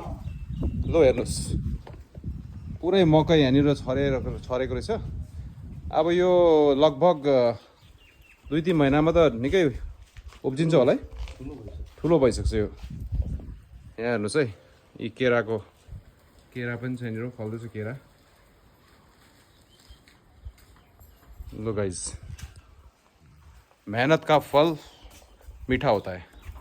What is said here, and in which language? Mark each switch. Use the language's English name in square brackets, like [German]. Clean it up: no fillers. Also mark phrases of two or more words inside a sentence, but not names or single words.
[Nepali] लो हेर्नुहोस् पुरै मकै यहाँनिर छरेको रहेछ। अब यो लगभग 2-3 महिनामा त निकै उब्जिन्छ होला है। ठुलो भइसक्छ यो। यहाँ हेर्नुहोस् है यी केरा पनि छ यहाँनिर फल्दैछ केरा। [Hindi] लो गाइस मेहनत का फल मीठा होता है।